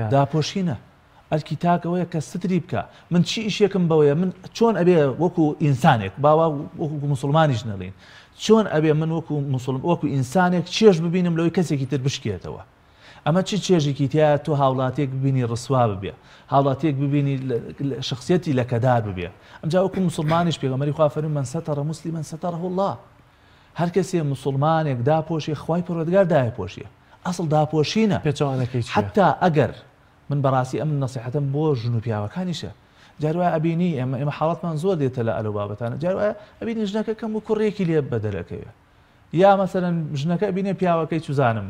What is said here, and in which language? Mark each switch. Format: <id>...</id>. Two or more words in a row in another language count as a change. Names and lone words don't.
<ckb>داپۆشینە ئەرکی تاکەوەیە کە ستری بکە من چی ئیشێکم بەوەیە من چۆن ئەبێ وەکو ئینسانێک باوا وەکو مسلمانیش نەڵین چۆن ئەبێ من وەکو ئینسانێک چێژ ببینم لەوەی کەسێکی تر بشکێتەوە ئەمە چی چێژێکی تیا تۆ هاوڵاتێک ببینی ڕسوا ببێ هاوڵاتێک ببینی شخصیەتی لەکەدار ببێ ئەمجا وەکو مسلمانیش پێغەمبەری خوا فەرمووی</ckb> <ar>من ستر مسلما ستره الله</ar> <ckb>هەر کەسێ مسلمانێک داپۆشی خوای پەروەردگار دایپۆشیە ئەسڵ داپۆشینە پێچەوانەکەی حتا ئەگەر من بەڕاستی ئەم نەسیحەتم بۆ ژن و پیاوەکانیشە جاروایە ئەبینی ئێمە حاڵەتمان زۆر دێتە لە ئەلەو بابەتانە جاروایە ئەبینی ژنەکە کەم و کوڕێکی لێ بەدەرەکەوێ یا مەسەرەن ژنەکە بینێ پیاوەکەی چوزانم</ckb>